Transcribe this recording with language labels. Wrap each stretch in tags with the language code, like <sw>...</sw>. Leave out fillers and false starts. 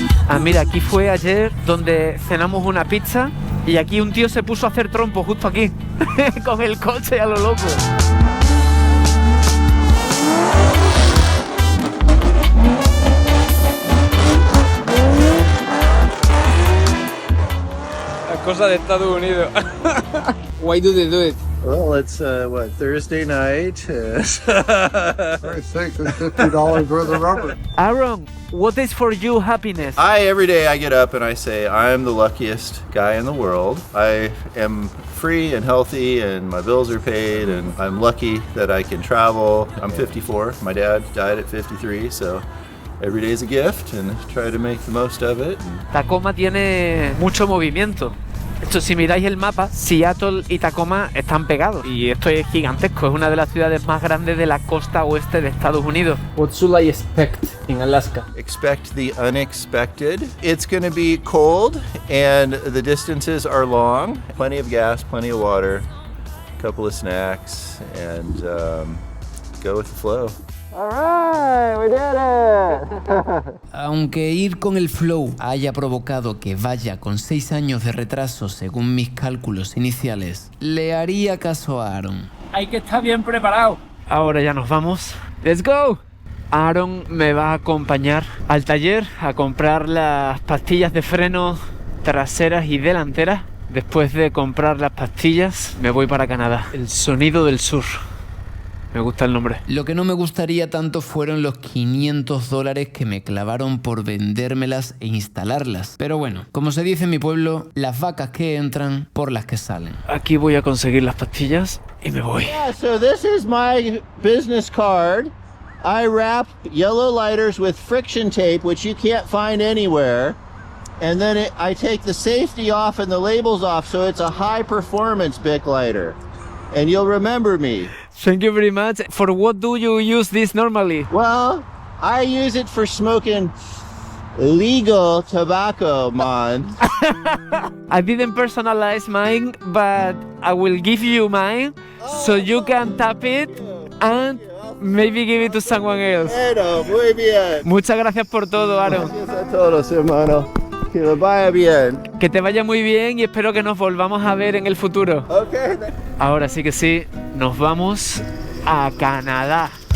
<es>Ah, mira, aquí fue ayer donde cenamos una pizza y aquí un tío se puso a hacer trompo justo aquí, con el coche a lo loco. Las cosas de Estados Unidos.</es> <en>Why do they do it? Well, it's Thursday night. Very thick, it's $50 worth of rubber. Aaron, what is for you happiness? Every day I get up and I say, I'm the luckiest guy in the world. I am free and healthy and my bills are paid and I'm lucky that I can travel. I'm 54. My dad died at 53, so every day is a gift and try to make the most of it.</en> <es>Tacoma tiene mucho movimiento. Esto, si miráis el mapa, Seattle y Tacoma están pegados y esto es gigantesco, es una de las ciudades más grandes de la costa oeste de Estados Unidos.</es> <en>What should I expect in Alaska? Expect the unexpected. It's going to be cold and the distances are long. Plenty of gas, plenty of water, a couple of snacks, and go with the flow. All right, we did it.</en> <es>Aunque ir con el flow haya provocado que vaya con 6 años de retraso según mis cálculos iniciales, le haría caso a Aaron. Hay que estar bien preparado. Ahora ya nos vamos.</es> <en>¡Let's go!</en> <es>Aaron me va a acompañar al taller a comprar las pastillas de freno traseras y delanteras Después de comprar las pastillas, me voy para Canadá. El sonido del sur. Me gusta el nombre. Lo que no me gustaría tanto fueron los $500 que me clavaron por vendérmelas e instalarlas. Pero bueno, como se dice en mi pueblo, las vacas que entran por las que salen. Aquí voy a conseguir las pastillas y me voy.</es> <en>Yeah, so this is my business card. I wrap yellow lighters with friction tape, which you can't find anywhere. And then I take the safety off and the labels off, so it's a high performance Bic lighter. And you'll remember me. Thank you very much. For what do you use this normally? Well, I use it for smoking legal tobacco, man. I didn't personalize mine, but I will give you mine so you can tap it and maybe give it to someone else.</en> <es>Bueno, muy bien. Muchas gracias por todo, Aaron. Gracias a todos, hermano. Que les vaya bien. Que te vaya muy bien y espero que nos volvamos a ver en el futuro.</es> <en>Okay.</en> <es>Ahora sí que sí, nos vamos a Canadá.</es>